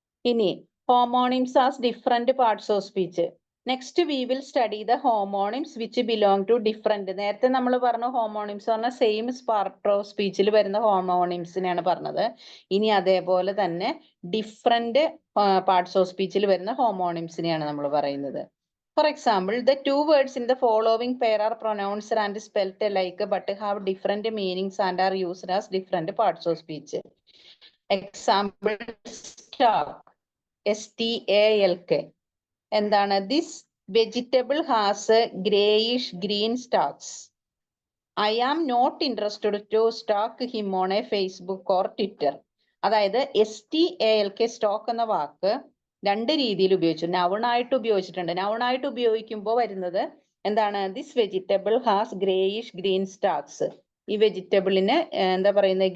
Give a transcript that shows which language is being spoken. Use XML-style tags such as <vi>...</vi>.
<en>ഇനി homonyms as different parts of speech. Next we will study the homonyms which belong to different.</en> <ml>നേരത്തെ നമ്മൾ പറഞ്ഞു homonyms പറഞ്ഞാൽ same part of സ്പീച്ചിൽ വരുന്ന ഹോമോണിംസിനെയാണ് പറഞ്ഞത്. ഇനി അതേപോലെ തന്നെ ഡിഫറെന്റ് പാർട്സ് ഓഫ് സ്പീച്ചിൽ വരുന്ന ഹോമോണിംസിനെയാണ് നമ്മൾ പറയുന്നത്.</ml> <en>For example, the two words in the following pair are pronounced and spelt alike but have different meanings and are used as different parts of speech. Example, star. STALK. എന്താണ്? This vegetable has greyish green stalks. I am not interested to stalk him on a Facebook or Twitter.</en> <ml>അതായത് STALK, stock എന്ന വാക്ക് രണ്ട് രീതിയിൽ ഉപയോഗിച്ചു. നൗണായിട്ട് ഉപയോഗിച്ചിട്ടുണ്ട്. നൗണായിട്ട് ഉപയോഗിക്കുമ്പോൾ വരുന്നത് എന്താണ്?</ml> <en>This vegetable has greyish green stalks.</en> <ml>ഈ വെജിറ്റബിളിന് എന്താ പറയുന്നത്?</ml>